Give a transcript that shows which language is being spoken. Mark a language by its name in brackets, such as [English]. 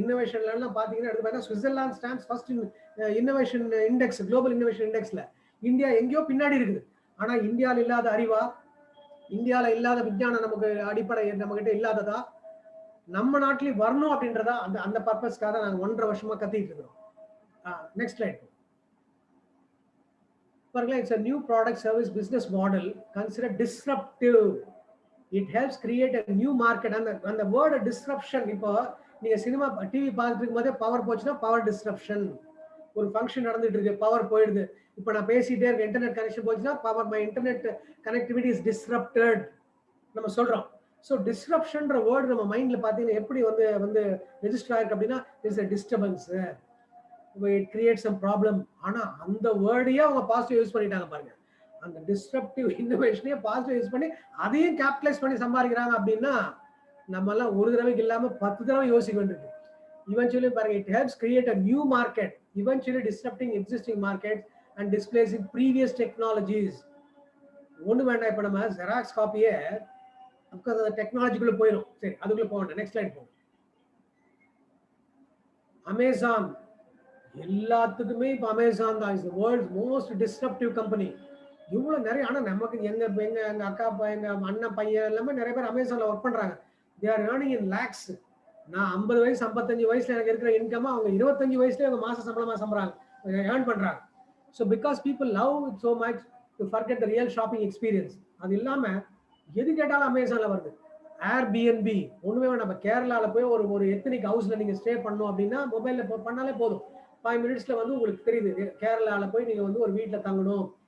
[Tamil] இன்னோவேஷன்ல எல்லாம் பாத்தீங்கன்னா எடுத்து பார்த்தா Switzerland stands first innovation index, global innovation இண்டெக்ஸ்ல. India எங்கேயோ பின்னாடி இருக்குது. ஆனா இந்தியாவில் இல்லாத அறிவா, இந்தியால இல்லாத விஞ்ஞானம் நமக்கு அடிப்படை நம்ம கிட்ட இல்லாததா, நம்ம நாட்டிலேயே வரணும் அப்படின்றதா அந்த பர்பஸ்க்காக நாங்க 1.5 வருஷமா கத்திட்டு இருக்கிறோம். Next slide. [English] It's a new product service business model considered disruptive. It helps create a new market. And the word disruption, [Tamil] இப்போ நீங்க சினிமா டிவி பார்த்துட்டு இருக்கும்போதே பவர் போச்சுன்னா பவர் டிஸ்ரப்ஷன். ஒரு ஃபங்க்ஷன் நடந்துட்டு இருக்கு, பவர் போயிடுது. இப்போ நான் பேசிட்டே இருக்க, இன்டர்நெட் கனெக்ஷன் போச்சுன்னா power, [English] my internet connectivity is disrupted [Tamil] நம்ம சொல்றோம். ஸோ டிஸ்ரப்ஷன்ற வேர்டு நம்ம மைண்ட்ல பார்த்தீங்கன்னா எப்படி ரெஜிஸ்டர் ஆயிருக்கு அப்படின்னா, [English] It's a disturbance, it creates some problem. [Tamil] ஆனா அந்த வேர்டையே அவங்க பாசிட்டிவ் யூஸ் பண்ணிட்டாங்க பாருங்க. அந்த டிஸ்ரப்டிவ் இன்னோவேஷனையே பாசிட்டிவ் யூஸ் பண்ணி அதையும் கேபிட்டலைஸ் பண்ணி சம்பாதிக்கிறாங்க. அப்படின்னா நம்ம எல்லாம் ஒரு தடவைக்கு இல்லாம 10 தடவை யோசிக்க வேண்டியிருக்கு. [English] Eventually [Tamil] பாருங்க, [English] it helps create a new market, eventually disrupting existing markets and displacing previous technologies. [Tamil] ஒண்ணு வேண்டாம், இப்ப நம்ம ஜெராக்ஸ் காப்பியே அந்த டெக்னாலஜிக்குள்ள போயிடும். சரி, அதுக்குள்ள போக. நெக்ஸ்ட் ஸ்லைட் போங்க. அமேசான் எல்லாத்துக்குமே இப்ப அமேசான் தான் [English] Is the world's most disruptive company. [Tamil] இவ்வளவு நிறைய, ஆனா நமக்கு எங்க அக்கா எங்க அண்ணன் பையன் எல்லாமே நிறைய பேர் அமேசான்ல ஒர்க் பண்றாங்க. [English] they are earning in lakhs. [Tamil] நான் 50 வயசு 55 வயசுல எனக்கு இருக்கிற இன்கம் அவங்க 25 வயசுல அவங்க மாச சம்பளமா சம்பறாங்க ஏர்ன் பண்றாங்க. [English] So because people love it so much to forget the real shopping experience. [Tamil] அது இல்லாம எது கேட்டாலும் அமேசான்ல வருது. Airbnb ஒண்ணுமே வேணாம். நம்ம கேரளால போய் ஒரு எத்தனிக் ஹவுஸ்ல நீங்க ஸ்டே பண்ணணும் அப்படின்னா மொபைல்ல பண்ணாலே போதும். 5 மினிட்ஸ்ல வந்து உங்களுக்கு தெரியுது கேரளால போய் நீங்க வந்து ஒரு வீட்டுல தங்கணும்.